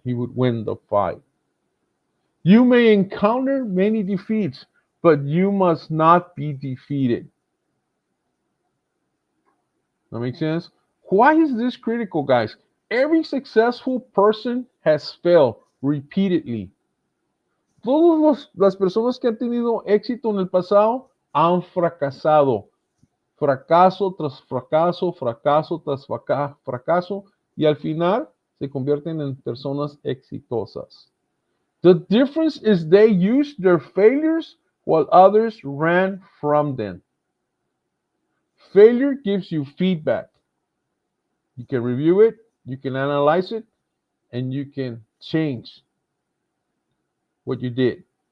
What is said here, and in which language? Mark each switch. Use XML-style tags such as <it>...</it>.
<en>He would win the fight. You may encounter many defeats, but you must not be defeated. That makes sense? Why is this critical, guys? Every successful person has failed repeatedly.</en> <es>Todas las personas que han tenido éxito en el pasado han fracasado. Fracaso tras fracaso, fracaso tras fracaso, y al final se convierten en personas exitosas.</es> <en>The difference is they used their failures while others ran from them. Failure gives you feedback. You can review it, you can analyze it, and you can change what you did.</en>